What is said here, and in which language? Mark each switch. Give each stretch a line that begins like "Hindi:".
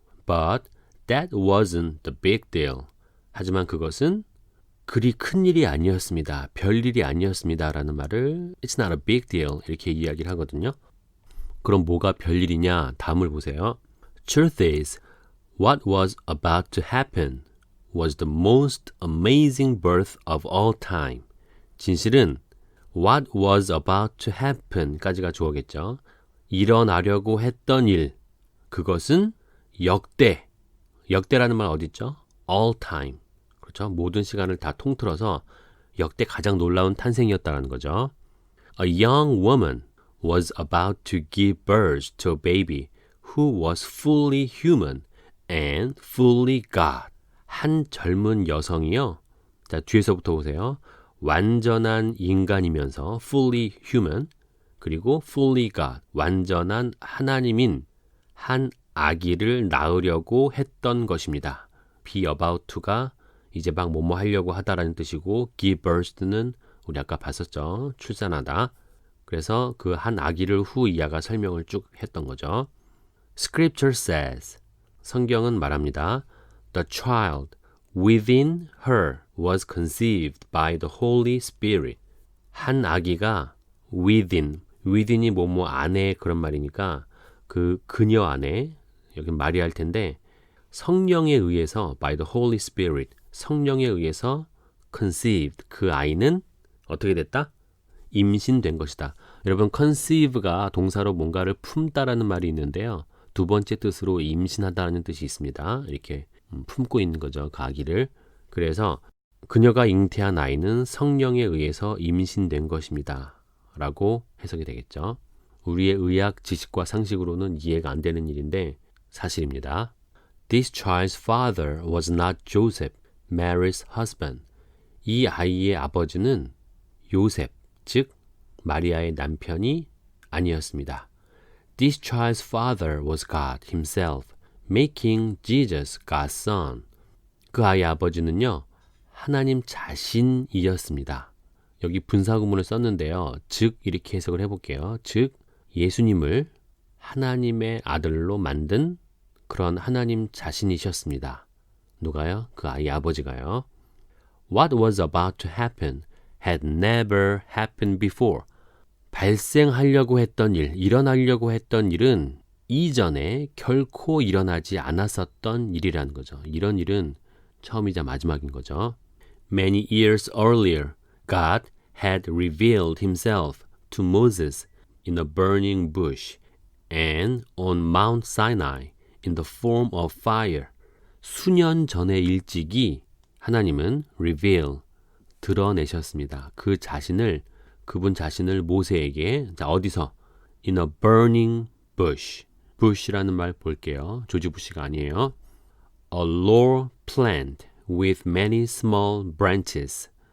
English: But that wasn't the big deal.
Korean: 하지만 그것은 그리 큰 일이 아니었습니다. 별일이 아니었습니다. 라는 말을
English: It's not a big deal
Korean: 이렇게 이야기를 하거든요. 그럼 뭐가 별일이냐? 다음을 보세요.
English: Truth is, what was about to happen was the most amazing birth of all time.
Korean: 진실은
English: what was about to happen
Korean: 까지가 주어겠죠. 일어나려고 했던 일, 그것은 역대라는 말 어디 있죠?
English: all time.
Korean: 그렇죠? 모든 시간을 다 통틀어서 역대 가장 놀라운 탄생이었다는 거죠.
English: A young woman was about to give birth to a baby who was fully human and fully God.
Korean: 한 젊은 여성이요. 자, 뒤에서부터 보세요. 완전한 인간이면서
English: fully human
Korean: 그리고
English: fully God,
Korean: 완전한 하나님인 한 아기를 낳으려고 했던 것입니다.
English: be about to
Korean: 가 이제 막 뭐뭐 하려고 하다라는 뜻이고
English: give birth
Korean: 는 우리 아까 봤었죠. 출산하다. 그래서 그 한 아기를 후 이하가 설명을 쭉 했던 거죠.
English: Scripture says,
Korean: 성경은 말합니다.
English: The child within her was conceived by the Holy Spirit.
Korean: 한 아기가 within이 뭐뭐 안에 그런 말이니까 그 그녀 안에 여기 마리아일 텐데 성령에 의해서
English: by the Holy Spirit
Korean: 성령에 의해서 conceived 그 아이는 어떻게 됐다? 임신된 것이다. 여러분 conceive가 동사로 뭔가를 품다라는 말이 있는데요. 두 번째 뜻으로 임신하다는 뜻이 있습니다. 이렇게 품고 있는 거죠. 그 아기를. 그래서 그녀가 잉태한 아이는 성령에 의해서 임신된 것입니다. 라고 해석이 되겠죠. 우리의 의학 지식과 상식으로는 이해가 안 되는 일인데 사실입니다.
English: This child's father was not Joseph, Mary's husband.
Korean: 이 아이의 아버지는 요셉, 즉 마리아의 남편이 아니었습니다.
English: This child's father was God himself, making Jesus God's son.
Korean: 그 아이의 아버지는요, 하나님 자신이었습니다. 여기 분사구문을 썼는데요. 즉 이렇게 해석을 해볼게요. 즉 예수님을 하나님의 아들로 만든 그런 하나님 자신이셨습니다. 누가요? 그 아이 아버지가요.
English: What was about to happen had never happened before.
Korean: 발생하려고 했던 일, 일어나려고 했던 일은 이전에 결코 일어나지 않았었던 일이라는 거죠. 이런 일은 처음이자 마지막인 거죠.
English: Many years earlier, God had revealed himself to Moses in a burning bush and on Mount Sinai in the form of fire.
Korean: 수년 전의 일찍이 하나님은 reveal, 드러내셨습니다. 그분 자신을 모세에게 어디서?
English: In a burning bush.
Korean: bush라는 말 볼게요. 조지 부시가 아니에요.
English: A laurel plant with many small branches.